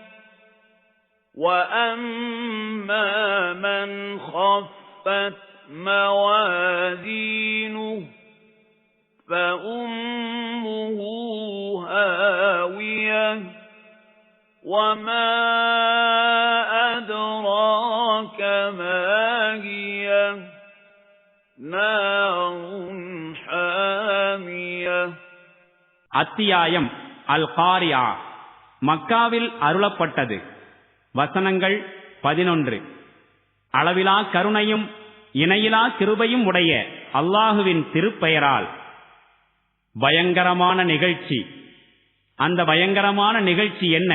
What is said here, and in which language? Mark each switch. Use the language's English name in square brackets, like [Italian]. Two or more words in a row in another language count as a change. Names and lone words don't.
[Arabic] وأما من خفت موازينه فأمه هاوية وما أدراك ما هي نار حامية. [Tamil] அத்தியாயம் அல் காரியா. மக்காவில் அருளப்பட்டது. வசனங்கள் 11. அளவிலா கருணையும் இணையிலா கிருபையும் உடைய அல்லாஹுவின் திருப்பெயரால். பயங்கரமான நிகழ்ச்சி. அந்த பயங்கரமான நிகழ்ச்சி என்ன?